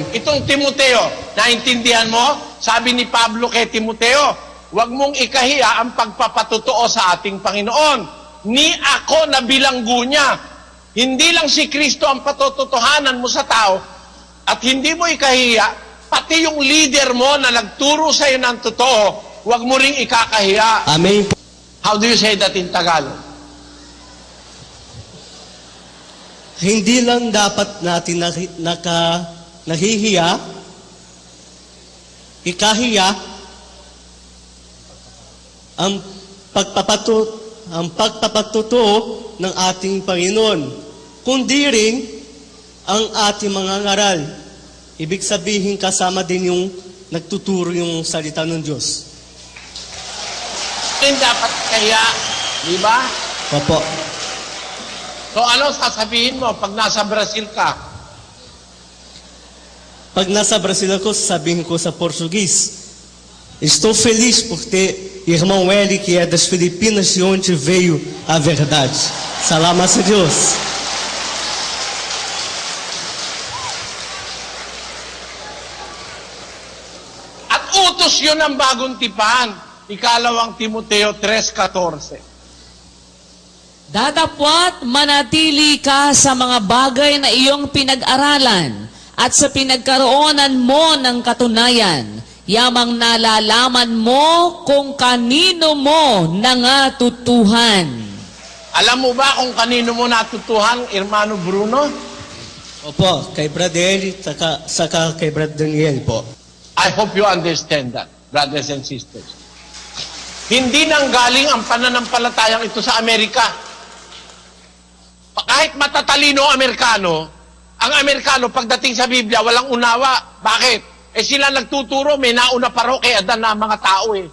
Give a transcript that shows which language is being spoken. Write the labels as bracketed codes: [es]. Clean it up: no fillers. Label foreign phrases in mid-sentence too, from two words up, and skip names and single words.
[tl] Itong Timoteo, naintindihan mo? Sabi ni Pablo kay Timoteo, huwag mong ikahiya ang pagpapatotoo sa ating Panginoon. Ni ako na bilanggo niya. Hindi lang si Kristo ang patotohanan mo sa tao at hindi mo ikahiya, pati yung leader mo na nagturo sa iyo ng totoo, huwag mo ring ikakahiya. Amen. [en] How do you say that in Tagalog? [tl] Hindi lang dapat natin nahihiya, ikahiya, ang pagpapatotoo ng ating Panginoon, kundi rin ang ating mga ngaral. Ibig sabihin kasama din yung nagtuturo yung salita ng Diyos. Hindi dapat kaya, di ba? Opo. So ano sasabihin mo pag nasa Brazil ka? Pag nasa Brazil ako, sasabihin ko sa Português, [pt] estou feliz por ter irmão Eli, que é das Filipinas, de onde veio a verdade. [tl] Salamat sa Diyos. At utos yun ang bagong tipan. Ikalawang Timoteo 3:14. Datapwat manatili ka sa mga bagay na iyong pinag-aralan at sa pinagkaroonan mo ng katunayan, yamang nalalaman mo kung kanino mo nangatutuhan. Alam mo ba kung kanino mo natutuhan, Hermano Bruno? Opo, kay Brad Eli, saka kay Brad Daniel po. [en] I hope you understand that, brothers and sisters. [tl] Hindi nanggaling ang pananampalatayang ito sa Amerika. Kahit matatalino ang Amerikano pagdating sa Biblia, walang unawa. Bakit? Sila nagtuturo, may nauna pa raw kay Adan na mga tao eh.